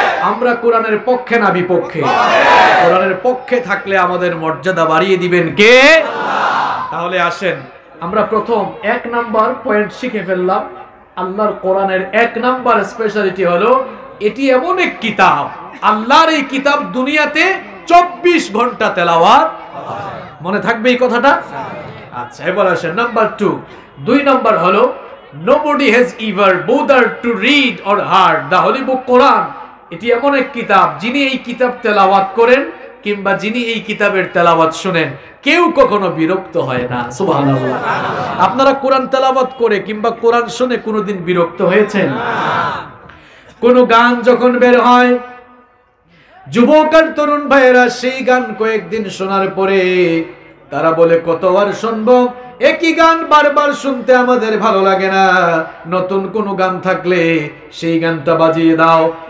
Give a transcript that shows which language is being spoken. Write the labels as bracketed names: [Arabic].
[Bangla] আমরা কোরআনের পক্ষে না বিপক্ষে? কোরআনের পক্ষে থাকলে আমাদের মর্যাদা বাড়িয়ে দিবেন কে? তাহলে আসেন আমরা প্রথম 1 নাম্বার পয়েন্ট শিখে ফেললাম। আল্লাহর কোরআনের 1 নাম্বার স্পেশালিটি হলো এটি এমন এক কিতাব, আল্লাহর এই কিতাব দুনিয়াতে 24 ঘন্টা তেলাওয়াত। মনে থাকবে এই কথাটা? আচ্ছা, এবার আসেন নাম্বার 2 নাম্বার হলো [English] nobody has ever bothered to read or heard the holy book Quran. [Bangla] এটি এমন এক কিতাব, যিনি এই কিতাব তেলাওয়াত করেন কিংবা যিনি এই কিতাবের তেলাওয়াত শুনেন, কেউ কখনো বিরক্ত হয় না। সুবহানাল্লাহ। আপনারা কোরআন তেলাওয়াত করে কিংবা কোরআন শুনে কোনোদিন বিরক্ত হয়েছেন? কোন গান যখন বের হয়, যুবক আর তরুণ ভাইয়েরা সেই গান কয়েকদিন শোনার পরে তারা বলে কতবার শুনবো, একই গান বারবার শুনতে আমাদের ভালো লাগে না, নতুন কোন গান থাকলে সেই গানটা বাজিয়ে দাও।